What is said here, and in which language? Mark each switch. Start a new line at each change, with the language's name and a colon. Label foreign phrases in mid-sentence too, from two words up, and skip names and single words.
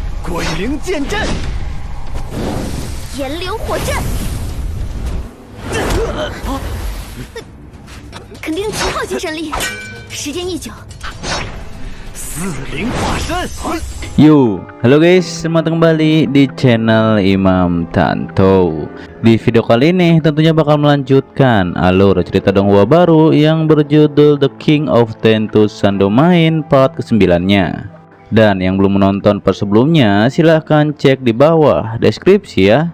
Chinese: 鬼灵剑阵，炎流火阵，肯定极耗精神力，时间一久，四灵化身。
Indonesian: Yo, halo guys, selamat kembali di channel Imam Tanto. Di video kali ini tentunya bakal melanjutkan alur cerita donghua baru yang berjudul The King of Tentu Sandomain part ke-9-nya. Dan yang belum menonton part sebelumnya, silahkan cek di bawah deskripsi ya.